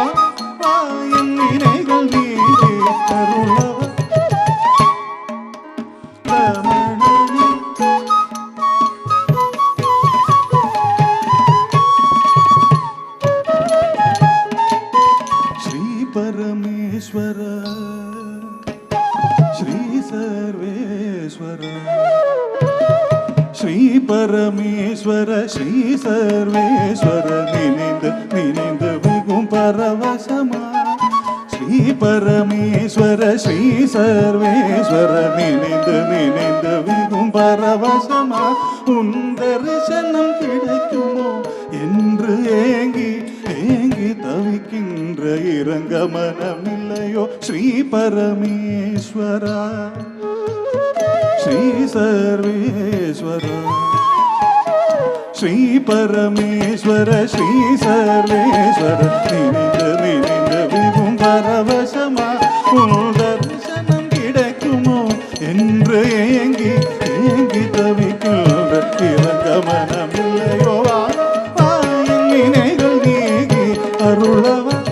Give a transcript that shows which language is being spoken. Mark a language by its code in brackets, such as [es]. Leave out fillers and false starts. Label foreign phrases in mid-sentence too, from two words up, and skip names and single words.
[ta] வா என் வினைகள் நீகி அருளவா. ரமணனே ஸ்ரீ பரமேஸ்வரனே [sa] सर्वेश्वर श्री सर्वेश्वर श्री परमेश्वर श्री सर्वेश्वर [ta] निனைந்து மிகும் பரவசமா [sa] श्री परमेश्वर श्री सर्वेश्वर [ta] நினைந்து மிகும் பரவசமா உன் தரிசனம் கிடைக்குமோ என்று ஏங்கி தவிக்கின்ற இரங்க மனமில்லையோ [sa] श्री परमेश्वरा श्री सर्वेश्वर श्री परमेश्वर श्री सर्वेश्वर [ta] நினைந்து மிகும் பரவசமா உன் தரிசனம் கிடைக்குமோ என்று ஏங்கி தவிக்கின்ற இரங்க மனமில்லையோ நினைகள் நீங்கி அருளவா